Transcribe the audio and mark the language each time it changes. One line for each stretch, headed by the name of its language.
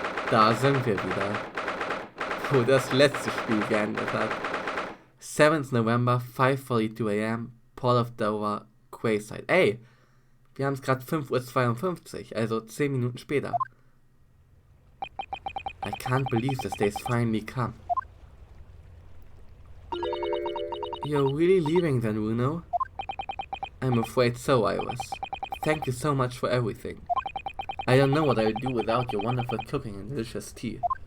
German: Da sind wir wieder, wo das letzte Spiel geendet hat.
English: 7th November, 5:42 AM, Port of Dover, Quayside.
German: Ey, wir haben es gerade 5:52 Uhr, also 10 Minuten später.
English: I can't believe this day's finally come. You're really leaving then, Runo? I'm afraid so, Iris. Thank you so much for everything. I don't know what I would do without your wonderful cooking and delicious tea.